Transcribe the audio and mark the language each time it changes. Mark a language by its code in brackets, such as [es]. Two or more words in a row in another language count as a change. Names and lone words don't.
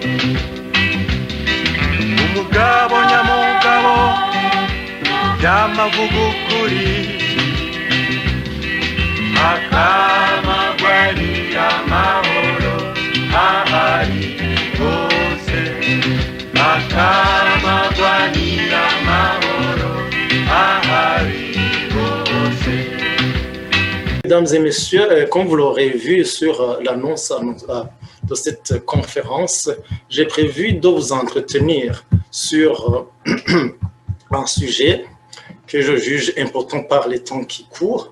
[rw] umugabo nyamugabo yamavuga ukuri akamagwanira amahoro ahari hose akamagwanira amahoro ahari hose. [fr] Mesdames et messieurs, comme vous l'aurez vu sur l'annonce de cette conférence, j'ai prévu de vous entretenir sur un sujet que je juge important par les temps qui courent.